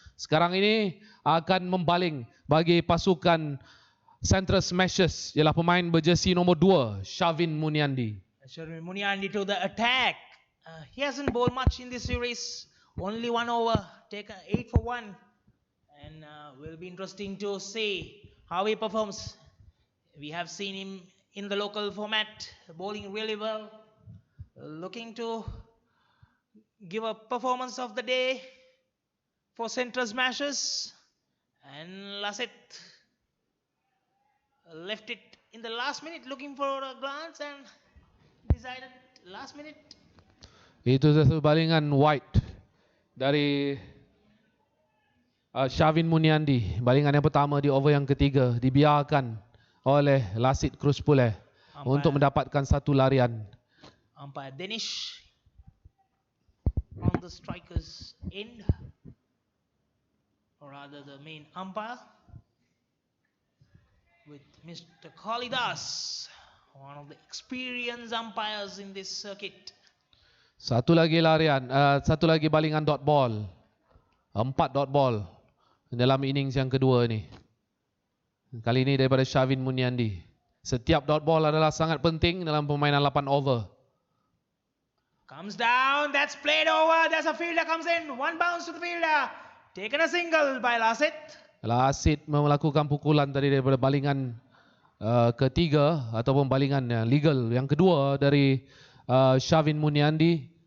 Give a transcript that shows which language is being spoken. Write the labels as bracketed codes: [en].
[ms] Sekarang ini akan membaling bagi pasukan Central Smashers ialah pemain berjersey nombor 2 Shavin Muniandi. [en] Shavin Muniandi to the attack. He hasn't bowled much in this series. Only 1 over. Taken 8 for 1. And will be interesting to see how he performs. We have seen him in the local format bowling really well. Looking to give a performance of the day for Central Smashers. And Lasit left it in the last minute looking for a glance and decided last minute. [ms] Itu satu balingan wide dari Shavin Muniandi. Balingan yang pertama di over yang ketiga dibiarkan oleh Lasit Kruspule untuk mendapatkan satu larian. [en] Umpire Danish on the strikers end, or rather the main umpire, with Mr. Kalidas, one of the experienced umpires in this circuit. [ms] Satu lagi larian, satu lagi balingan dot ball. 4 dot ball dalam innings yang kedua ini. Kali ini daripada Shavin Muniandi. Setiap dot ball adalah sangat penting dalam permainan 8 over. [en] Comes down, that's played over, there's a fielder comes in, 1 bounce to the fielder. Taken a single by Lasit. [ms] Lasit melakukan pukulan tadi daripada balingan ketiga ataupun balingan legal yang kedua dari Shavin Muniandi.